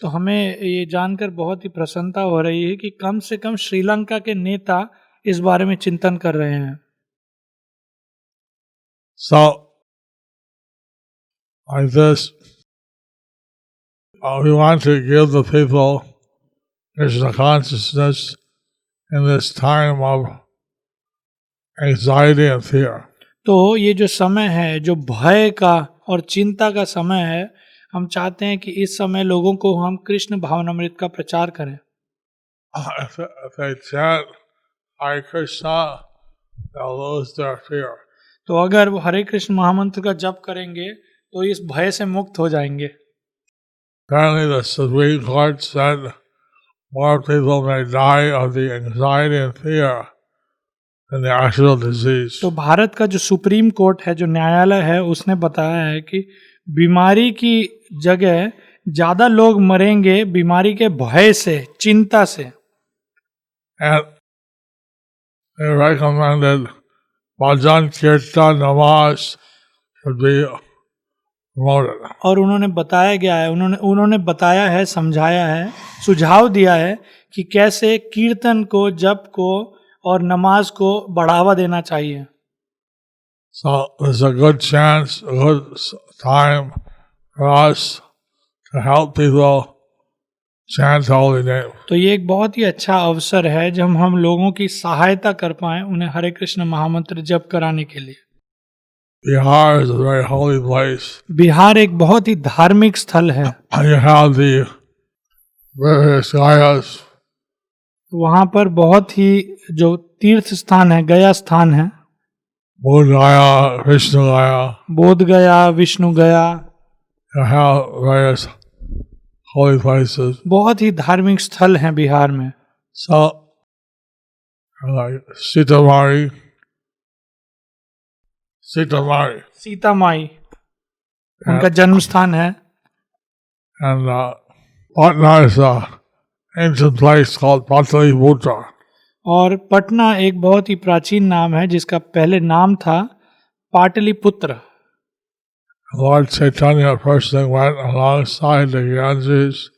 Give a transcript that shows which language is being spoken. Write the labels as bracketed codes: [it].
[hi] तो हमें ये जानकर बहुत ही प्रसन्नता हो रही है कि कम से कम श्रीलंका के नेता इस बारे में चिंतन कर रहे हैं. [en] So, like this, we want to give the people Krishna consciousness in this time of anxiety and fear. [hi] तो ये जो समय है, जो भय का और चिंता का समय है, हम चाहते हैं कि इस समय लोगों को हम कृष्ण भावनामृत का प्रचार करें. [en] If they chant Hare Krishna, they'll lose their fear. [hi] तो अगर वो हरे कृष्ण महामंत्र का जप करेंगे तो इस भय से मुक्त हो जाएंगे. [en] Apparently, the Supreme Court said more people may die of the anxiety and fear than the actual disease. [hi] तो भारत का जो सुप्रीम कोर्ट है, जो न्यायालय है, उसने बताया है कि बीमारी की जगह ज्यादा लोग मरेंगे बीमारी के भय से, चिंता से. [en] And they recommended Bhajan Kirtan Namaz should be promoted. [hi] और उन्होंने बताया गया है, उन्होंने बताया है, समझाया है, सुझाव दिया है कि कैसे कीर्तन को, जप को और नमाज को बढ़ावा देना चाहिए. [en] So there's a good chance, a good time for us to help people chant holy name. [hi] तो ये एक बहुत ही अच्छा अवसर है जब हम लोगों की सहायता कर पाएं उन्हें हरे कृष्ण महामंत्र जप कराने के लिए. [en] Bihar is a very holy place. [hi] Bihar एक बहुत ही धार्मिक स्थल है. [en] You have the various gayas. [hi] वहाँ पर बहुत ही जो तीर्थ स्थान है, गया स्थान है, [en] Bodh Gaya, Vishnu Gaya. [hi] बोध गया, विष्णु गया, [en] You have various holy places. [hi] बहुत ही धार्मिक स्थल हैं बिहार में. [en] So, like Sitamari, [hi] सीता माई उनका जन्म स्थान है. [en] and Patna is an ancient place called Pataliputra. [hi] और पटना एक बहुत ही प्राचीन नाम है जिसका पहले नाम था Pataliputra. [en] Lord Chaitanya personally went alongside the Ganges.